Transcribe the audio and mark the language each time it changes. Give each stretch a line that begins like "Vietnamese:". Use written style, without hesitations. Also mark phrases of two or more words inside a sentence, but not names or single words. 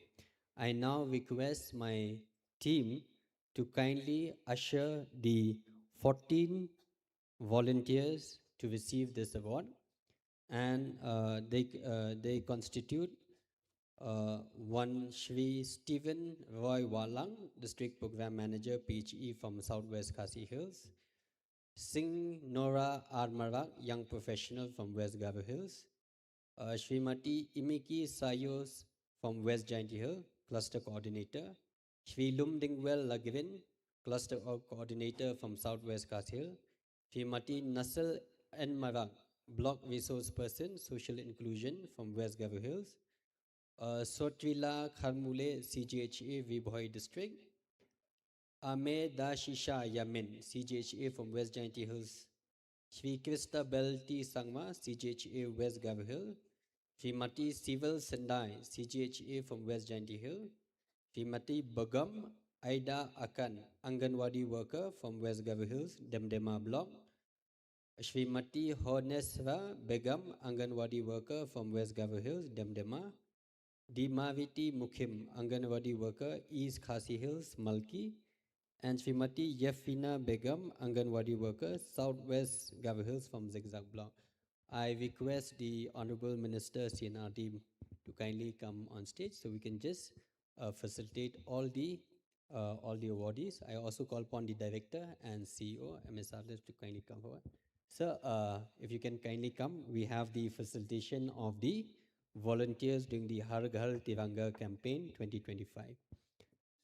English: I now request my team to kindly usher the 14 volunteers to receive this award, and they constitute one Shri Stephen Roy Walang, District Program Manager, PHE from Southwest Khasi Hills. Singh Nora Armarak, Young Professional from West Garo Hills. Srimati Imiki Sayos from West Giant Hill, Cluster Coordinator. Shri Lumdingwell Lagrin, Cluster Coordinator from Southwest Khasi Hill. Srimati Nasal Marak, Block Resource Person, Social Inclusion from West Garo Hills. Sotrila Kharmule, CGHA, Vibhoi District. Ame Dashisha Yamin, CGHA from West Giant Hills. Shri Krista Belti Sangma, CGHA, West Garo Hill. Srimati Civil Sendai, CGHA from West Giant Hill. Srimati Bagam Aida Akan, Anganwadi Worker from West Garo Hills, Demdema Block. Srimati Honesra Begum, Anganwadi Worker from West Garo Hills, Demdema. Dimaviti Mukhim, Anganwadi Worker, East Khasi Hills, Malki. And Srimati Yefina Begum, Anganwadi Worker, Southwest Garo Hills from Zigzag Block. I request the Honorable Minister CNRD to kindly come on stage so we can just facilitate all the awardees. I also call upon the Director and CEO, MS Arles, to kindly come forward. Sir, if you can kindly come, we have the facilitation of the volunteers during the Har Ghar Tiranga campaign 2025.